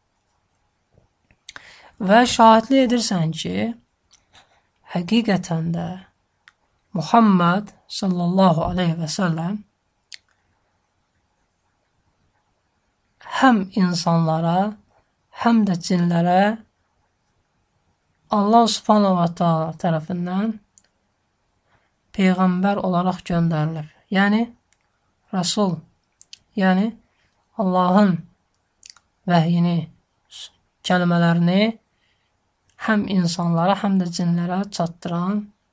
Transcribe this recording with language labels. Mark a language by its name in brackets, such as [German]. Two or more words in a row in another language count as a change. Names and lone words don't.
[Azerbaijani] Və şahidlik edirsən ki, həqiqətən də Muhammed [Arabic] صلى الله عليه وسلم [Azerbaijani] həm insanlara, həm də cinlərə [Arabic] الله سبحانه وتعالى [Azerbaijani] tərəfindən peyğəmbər olaraq göndərilib. Yəni, Rasul, yəni Allahın vəhyini, kəlmələrini həm insanlara, həm də cinlərə çatdıran